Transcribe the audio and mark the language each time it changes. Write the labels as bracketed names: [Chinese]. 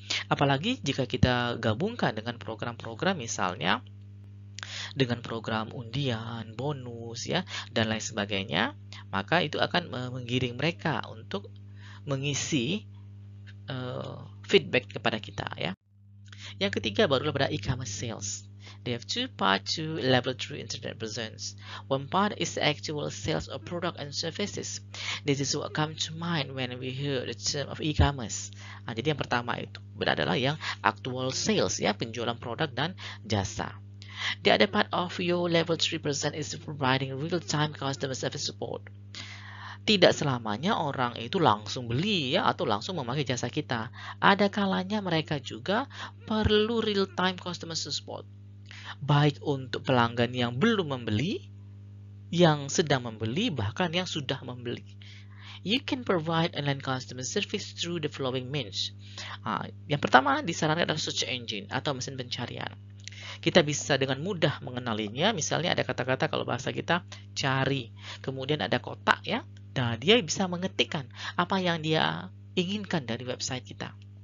[Indonesian] Apalagi jika kita gabungkan dengan program-program misalnya dengan program undian, bonus ya, dan lain sebagainya, maka itu akan menggiring mereka untuk mengisi feedback kepada kita ya. Yang ketiga barulah pada e-commerce sales. [English] They have two parts to level 3 internet presence. One part is actual sales of product and services. This is what comes to mind when we hear the term of e-commerce. [Indonesian] Jadi yang pertama itu adalah yang actual sales ya, penjualan produk dan jasa. [English] The other part of your level 3% is providing real-time customer service support. [Indonesian] Tidak selamanya orang itu langsung beli ya, atau langsung memakai jasa kita. Ada kalanya mereka juga perlu real-time customer support. Baik untuk pelanggan yang belum membeli, yang sedang membeli, bahkan yang sudah membeli. [English] You can provide online customer service through the following means. [Indonesian] Yang pertama disarankan adalah search engine atau mesin pencarian. Kita bisa dengan mudah mengenalinya. Misalnya ada kata-kata kalau bahasa kita cari, kemudian ada kotak ya. Nah, dia bisa mengetikkan apa yang dia inginkan dari website kita.